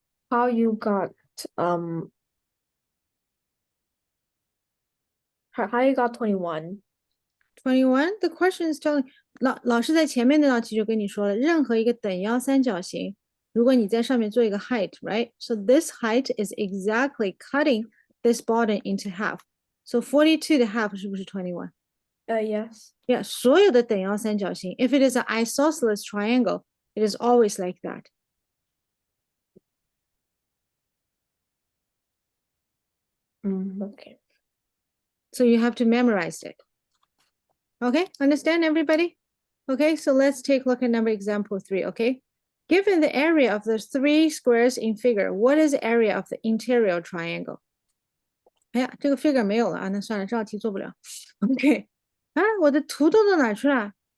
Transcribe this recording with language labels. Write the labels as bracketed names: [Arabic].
[English] How you got how you got 21? 21. The question is telling [Chinese] 老师在前面那道题就跟你说了，任何一个等腰三角形，如果你在上面做一个 height, right? [English] So this height is exactly cutting this bottom into half. [Chinese] So 42 的 half 是不是 21? [English] Yes. Yeah, [Chinese] 所有的等腰三角形 [English] if it is an isosceles triangle, it is always like that. Okay. So you have to memorize it. Okay, understand everybody? Okay, so let's take a look at number example 3, okay? Given the area of the 3 squares in figure, what is the area of the interior triangle? [Chinese] 哎呀，这个 figure 没有了啊，那算了，这道题做不了。OK， 啊，我的图都到哪去了？